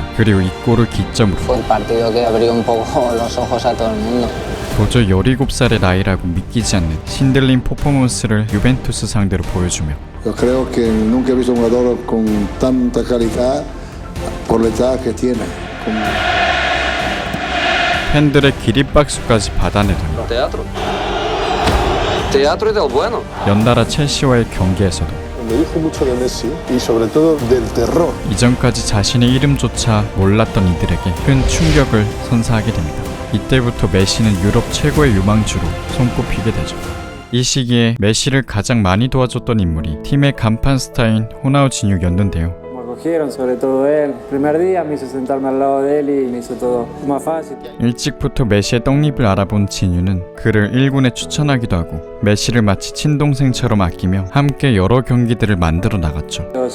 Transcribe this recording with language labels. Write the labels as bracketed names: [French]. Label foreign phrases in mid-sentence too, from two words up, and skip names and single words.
[Korean] 그리고 이 골을 기점으로 도저히 17살의 나이라고 믿기지 않는 신들린 퍼포먼스를 유벤투스 상대로 보여주며 [Spanish] Yo creo que nunca he visto un jugador con tanta calidad por la edad que tiene. [Korean] 팬들의 기립박수까지 받아내더니 연달아 첼시와의 경기에서도 [Spanish] Me dijo mucho de Messi y sobre todo del terror. [Korean] 이전까지 자신의 이름조차 몰랐던 이들에게 큰 충격을 선사하게 됩니다. 이때부터 메시는 유럽 최고의 유망주로 손꼽히게 되죠. 이 시기에 메시를 가장 많이 도와줬던 인물이 팀의 간판 스타인 호나우지뉴였는데요. 일찍부터 메시의 떡잎을 알아본 지뉴는 그를 1군에 추천하기도 하고 메시를 마치 친동생처럼 아끼며 함께 여러 경기들을 만들어 나갔죠.